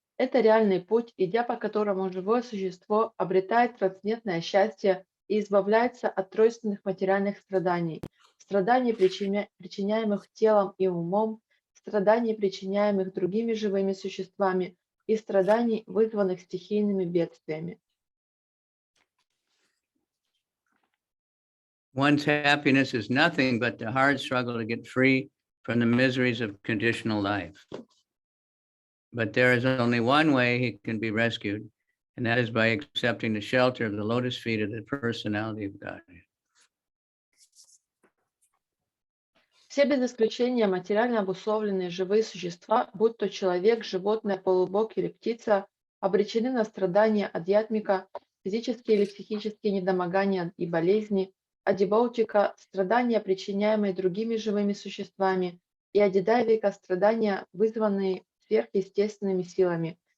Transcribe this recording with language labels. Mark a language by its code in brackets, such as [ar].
[ru] Это реальный путь, идя по которому живое существо обретает трансцендентное счастье и избавляется от тройственных материальных страданий, страданий, причиняемых телом и умом, страданий, причиняемых другими живыми существами, и страданий, вызванных стихийными бедствиями. [en] One's happiness is nothing but the hard struggle to get free from the miseries of conditional life. But there is only one way he can be rescued, and that is by accepting the shelter of the lotus feet of the personality of God. [ru] Все без исключения материально обусловленные живые существа, будь то человек, животное, полубог или птица, обречены на страдания адьятмика, физические или психические недомогания и болезни, адибаутика, страдания, причиняемые другими живыми существами, и адидайвика, страдания, вызванные сверхъестественными силами.